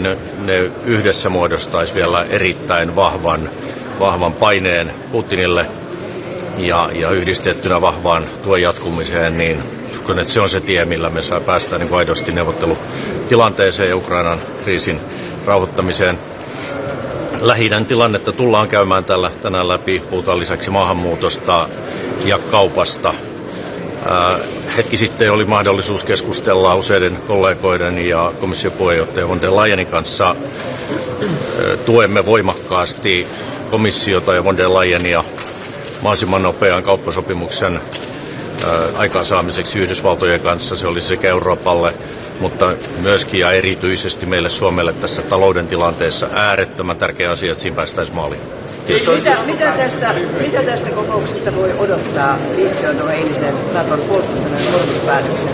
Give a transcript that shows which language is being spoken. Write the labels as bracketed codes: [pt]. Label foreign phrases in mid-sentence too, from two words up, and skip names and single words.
[fi] Ne yhdessä muodostaisi vielä erittäin vahvan paineen Putinille ja yhdistettynä vahvaan tuen jatkumiseen, niin uskon, että se on se tie, millä me päästään niin aidosti neuvottelutilanteeseen ja Ukrainan kriisin rauhoittamiseen. Lähi-idän tilannetta tullaan käymään tänään läpi. Puhutaan lisäksi maahanmuutosta ja kaupasta. Hetki sitten oli mahdollisuus keskustella useiden kollegoiden ja komission puheenjohtaja von der Leyenin kanssa. Tuemme voimakkaasti komissiota ja von der Leyenia mahdollisimman nopean kauppasopimuksen aikaansaamiseksi Yhdysvaltojen kanssa. Se olisi sekä Euroopalle, mutta myöskin ja erityisesti meille Suomelle tässä talouden tilanteessa äärettömän tärkeä asia, että siinä päästäisiin maaliin. Mitä tästä kokouksesta voi odottaa liittyen tuohon eiliseen Naton puolustusmenojen korotuspäätökseen?